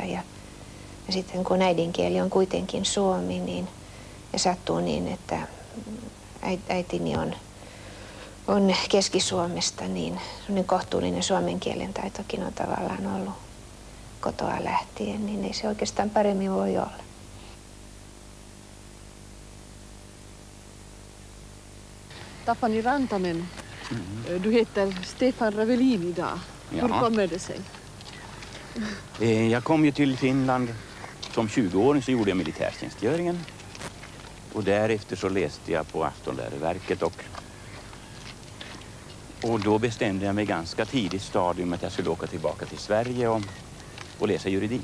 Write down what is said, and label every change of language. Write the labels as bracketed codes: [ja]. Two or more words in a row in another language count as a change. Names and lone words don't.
[fi] Ja sitten kun äidinkieli on kuitenkin suomi, niin ja sattuu niin, että äitini on Keski-Suomesta, niin kohtuullinen suomen kielen taitokin on tavallaan ollut kotoa lähtien, niin ei se oikeastaan paremmin voi olla. [sv] Tapani Rantanen, du heter Stefan Ravelin idag. Hur kommer det sig? Jag kom ju till Finland som 20-åring, så gjorde jag militärtjänstgöringen. Och därefter så läste jag på Aftonläroverket och då bestämde jag mig ganska tidigt stadium att jag skulle åka tillbaka till Sverige och läsa juridik.